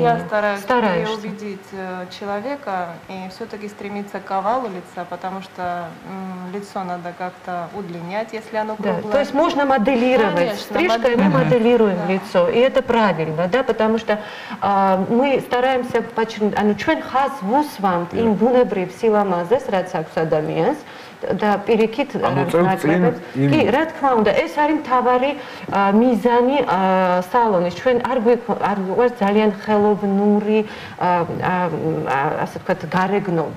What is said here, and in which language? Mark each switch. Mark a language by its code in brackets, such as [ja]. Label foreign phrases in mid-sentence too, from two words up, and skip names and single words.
[ru] Я стараюсь убедить человека и все-таки стремиться к овалу лица, потому что лицо надо как-то удлинять, если оно круглое. Да, то есть можно моделировать. Стрижкой мы моделируем лицо, и это правильно, да, потому что мы стараемся подчеркнуть, [ka] ჩვენ ხაზს ვუსვამთ იმ ბუნებრივ სილამაზეს, რაც აქვს ადამიანს და პირიქით ნაკლებებს. კი, რა თქმა უნდა, ეს არის მთავარი მიზანი სალონის. ჩვენ არ გვიყვარს ძალიან ხელოვნური, ასე ვთქვათ, გარეგნობა.